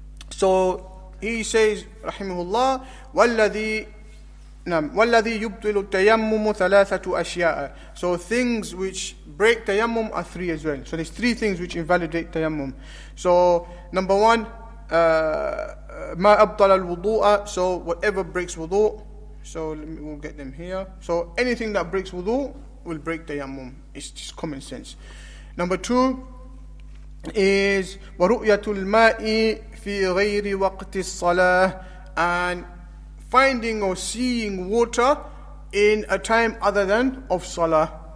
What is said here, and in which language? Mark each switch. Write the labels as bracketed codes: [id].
[en] So he says, [ar] rahimahullah, وَالَّذِي يُبْطِلُ التَّيَمُّمُ ثَلَاثَةُ أَشْيَاءَ. [en] So things which break tayammum are 3 as well. So there's 3 things which invalidate tayammum. So number 1, [ar] مَا أَبْطَلَ الْوُضُوءَ. [en] So whatever breaks wudu. So we'll get them here. So anything that breaks wudu will break tayammum. It's just common sense. Number 2 is [ar] وَرُؤْيَةُ الْمَاءِ فِي غَيْرِ وَقْتِ الصَّلَاةِ, [en] and finding or seeing water in a time other than of salah.